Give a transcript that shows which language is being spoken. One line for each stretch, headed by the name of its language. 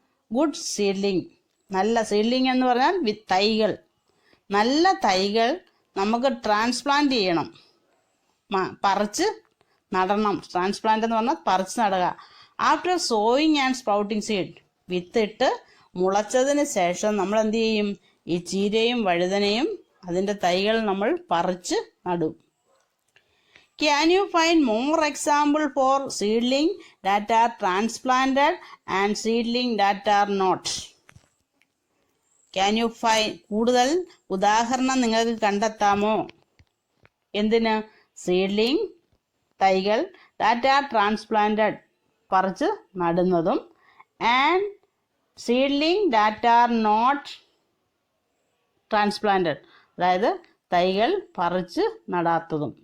Malayalam: Good seedling, നല്ല seedling എന്ന് പറഞ്ഞാൽ തൈകൾ, നല്ല തൈകൾ നമുക്ക് ട്രാൻസ്പ്ലാന്റ് ചെയ്യണം, പറിച്ച് നടണം. ട്രാൻസ്പ്ലാന്റ് എന്ന് പറഞ്ഞാൽ പറിച്ച് നടുക.
English: after sowing and sprouting seed,
Malayalam: വിത്തിട്ട് മുളച്ചതിന് ശേഷം നമ്മൾ എന്ത് ചെയ്യും? ഈ ചീരയും വഴുതനയും അതിൻ്റെ തൈകൾ നമ്മൾ പറിച്ച് നടും.
English: Can you find more example for seedling that are transplanted and seedling that are not? Can you find,
Malayalam: കൂടുതൽ ഉദാഹരണം നിങ്ങൾക്ക് കണ്ടെത്താമോ? എന്തിന്? സീഡ്ലിംഗ് തൈകൾ,
English: that are transplanted
Malayalam: പറിച്ച് നടുന്നതും, and seedling
English: that are not transplanted,
Malayalam: അതായത് തൈകൾ പറിച്ച് നടാത്തതും.